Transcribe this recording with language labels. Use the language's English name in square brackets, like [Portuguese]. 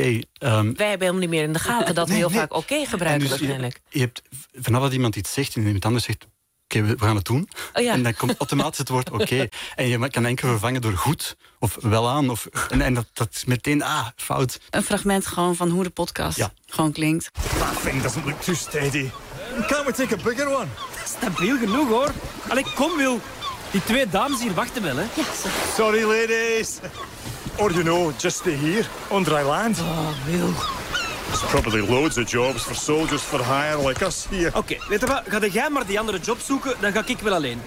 [Dutch] Wij hebben helemaal niet meer in de gaten dat we heel vaak oké gebruiken. Dus waarschijnlijk. Je hebt vanaf dat iemand iets zegt en iemand anders zegt... Oké, we gaan het doen. Oh, ja. En dan komt automatisch het woord oké. En je kan enkel vervangen door goed of wel aan. En dat is meteen fout. Een fragment gewoon van hoe de podcast gewoon klinkt. [English] That thing doesn't look too steady. Can't we take a bigger one? [Dutch] Stabiel genoeg, hoor. Allee, kom, Wil. Die twee dames hier wachten wel, hè. Ja, sir. [English] Sorry, ladies. Or, you know, just stay here, on dry land. Oh, Wil. There's probably loads of jobs for soldiers for hire like us here. [Dutch] Oké, weet je wat? Ga jij maar die andere job zoeken, dan ga ik wel alleen.